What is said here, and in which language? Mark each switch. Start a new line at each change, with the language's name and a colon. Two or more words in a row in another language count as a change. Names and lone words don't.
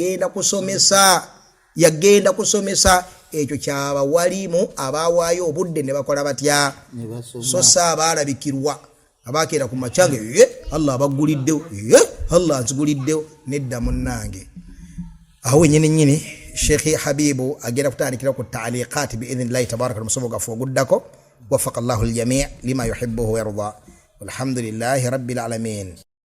Ganda: yagenda kusomesa ekyo kyaba walimu abawaayo obudde ne bakola batya so abaalabikirwa abakeera ku machange Allah abaguliddewo Allah nziguliddewo nedda munnange aho nyini Sheikh Habibu agenda kutandikira ku
Arabic: تعليقات بإذن الله تبارك
Ganda: al-musomo gafu guddako
Arabic: وفق الله الجميع لما يحب ويرضى والحمد لله رب العالمين.